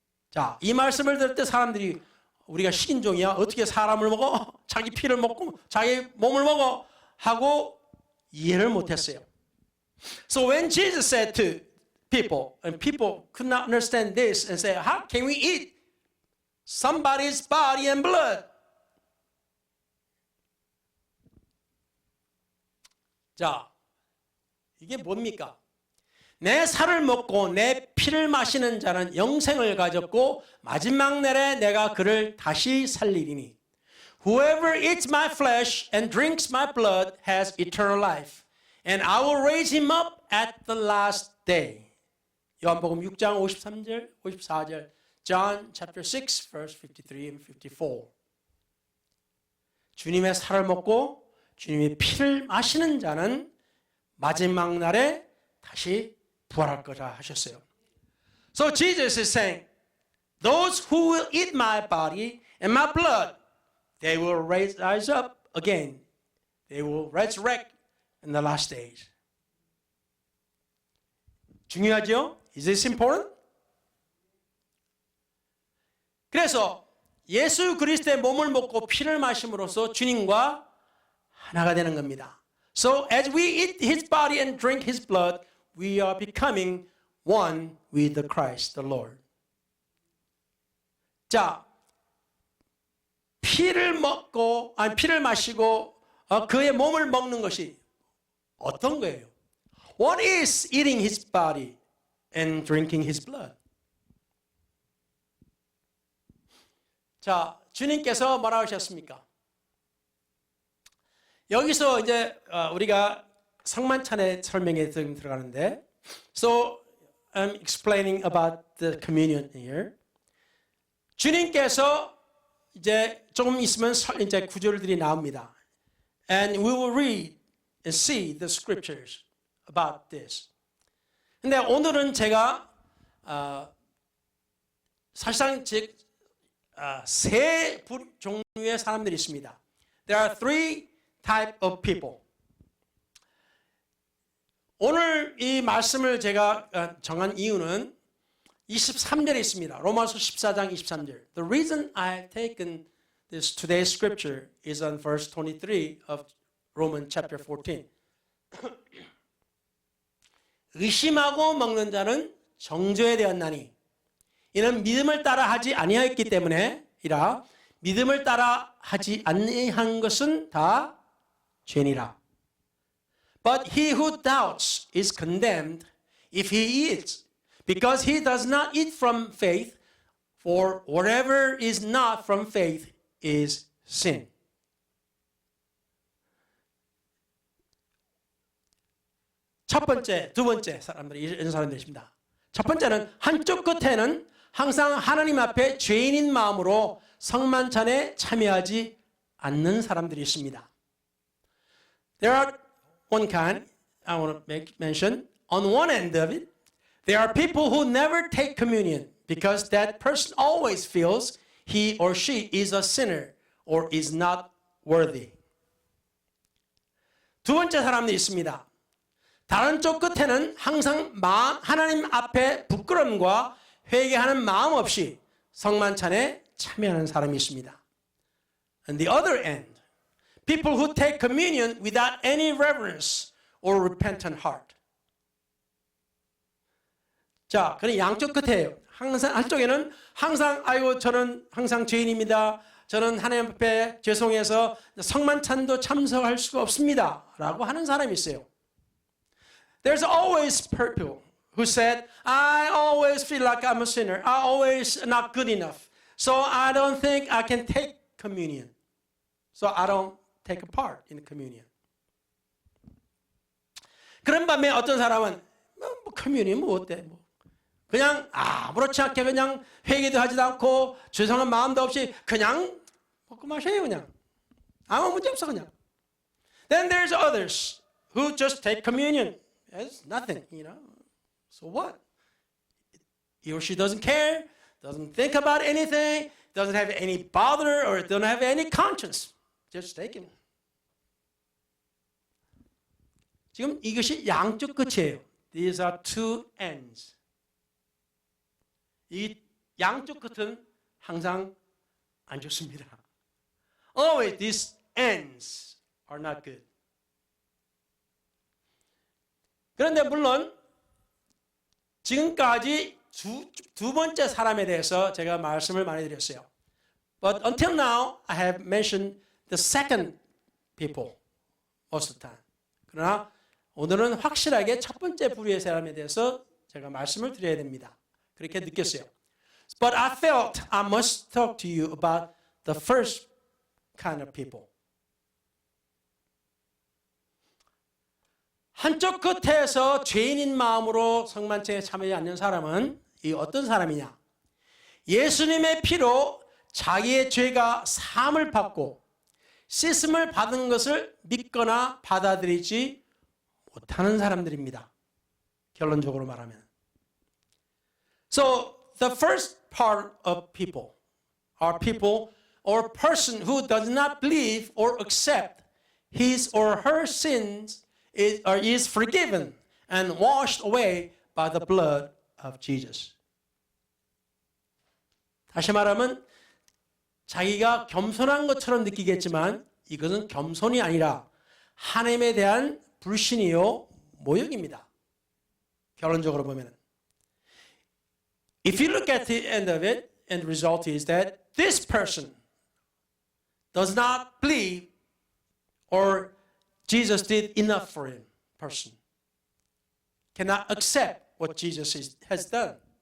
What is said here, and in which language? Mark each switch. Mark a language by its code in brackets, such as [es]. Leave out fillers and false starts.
[ko] 자, 이 말씀을 들을 때 사람들이 우리가 식인종이야? 어떻게 사람을 먹어? 자기 피를 먹고 자기 몸을 먹어? 하고 이해를 못했어요. [en] So when Jesus said to people, and people could not understand this and say, how can we eat somebody's body and blood? [ko] 자, 이게 뭡니까? 내 살을 먹고 내 피를 마시는 자는 영생을 가졌고 마지막 날에 내가 그를 다시 살리리니. [en] Whoever eats my flesh and drinks my blood has eternal life, and I will raise him up at the last day. [ko] 요한복음 6장 53절, 54절, [en] John chapter 6, verse 53 and 54. [ko] 주님의 살을 먹고 주님의 피를 마시는 자는 마지막 날에 다시 부활할 거라 하셨어요. [en] So Jesus is saying, those who will eat my body and my blood, they will rise up again. They will resurrect in the last days. [ko] 중요하죠? [en] Is this important? [ko] 그래서 예수 그리스도의 몸을 먹고 피를 마심으로써 주님과 하나가 되는 겁니다. [en] So as we eat his body and drink his blood, we are becoming one with the Christ, the Lord. [ko] 자, 피를 마시고 그의 몸을 먹는 것이 어떤 거예요? [en] What is eating his body and drinking his blood? [ko] 자, 주님께서 뭐라고 하셨습니까? 여기서 이제 우리가 성만찬의 설명에 들어가는데, [en] so I'm explaining about the communion here. [ko] 주님께서 이제 조금 있으면 이제 구절들이 나옵니다. [en] And we will read and see the scriptures about this. [ko] 근데 오늘은 제가 사실상 세 종류의 사람들이 있습니다. [en] There are three type of people. [ko] 오늘 이 말씀을 제가 정한 이유는 23절에 있습니다. 로마서 14장 23절. [en] The reason I've taken this today's scripture is on verse 23 of Romans chapter 14. [ko] 의심하고 먹는 자는 정죄에 되었나니 이는 믿음을 따라 하지 아니하였기 때문에 이라 믿음을 따라 하지 아니한 것은 다 죄니라. [en] But he who doubts is condemned if he eats, because he does not eat from faith, for whatever is not from faith is sin. [ko] 첫 번째, 두 번째 사람들이 이런 사람들이십니다. 첫 번째는 한쪽 끝에는 항상 하나님 앞에 죄인인 마음으로 성만찬에 참여하지 않는 사람들이 있습니다. [en] There are one kind I want to make mention. On one end of it, there are people who never take communion because that person always feels he or she is a sinner or is not worthy. [ko] 두 번째 사람들이 있습니다. 다른 쪽 끝에는 항상 하나님 앞에 부끄러움과 회개하는 마음 없이 성만찬에 참여하는 사람이 있습니다. [en] And the other end, people who take communion without any reverence or repentant heart. [ko] 자, 그럼 양쪽 끝에요. 항상 한쪽에는 항상 아이고 저는 항상 죄인입니다. 저는 하나님 앞에 죄송해서 성만찬도 참석할 수가 없습니다라고 하는 사람이 있어요. [en] There's always people who said, I always feel like I'm a sinner. I always not good enough. So I don't think I can take communion. So I don't take a part in the communion. [ko] 그런 반면에 어떤 사람은 뭐 communion 뭐 어때? 뭐 그냥 아무렇지 않게 그냥 회개도 하지도 않고 죄송한 마음도 없이 그냥 먹고 마셔요 그냥. 아무 문제 없어 그냥. [en] Then there's others who just take communion. It's nothing, you know. So what? He or she doesn't care, doesn't think about anything, doesn't have any bother or don't have any conscience. Just take it. [ko] 지금 이것이 양쪽 끝이에요. [en] These are two ends. [ko] 이 양쪽 끝은 항상 안 좋습니다. [en] Always these ends are not good. [ko] 그런데 물론 지금까지 두 번째 사람에 대해서 제가 말씀을 많이 드렸어요. [en] But until now, I have mentioned the second people most of the time. [ko] 그러나 오늘은 확실하게 첫 번째 부류의 사람에 대해서 제가 말씀을 드려야 됩니다. 그렇게 느꼈어요. [en] But I felt I must talk to you about the first kind of people. [ko] 한쪽 끝에서 죄인인 마음으로 성만찬에 참여하지 않는 사람은 이 어떤 사람이냐? 예수님의 피로 자기의 죄가 사함을 받고 씻음을 받은 것을 믿거나 받아들이지 못하는 사람들입니다. 결론적으로 말하면. [en] So the first part of people are people or person who does not believe or accept his or her sins is forgiven and washed away by the blood of Jesus. [ko] 다시 말하면 자기가 겸손한 것처럼 느끼겠지만 이것은 겸손이 아니라 하나님에 대한 불신이요 모욕입니다. 결론적으로 보면은 [en] If you look at the end of it, and the result is that this person does not believe or Jesus did enough for him, person. Cannot accept what Jesus has done.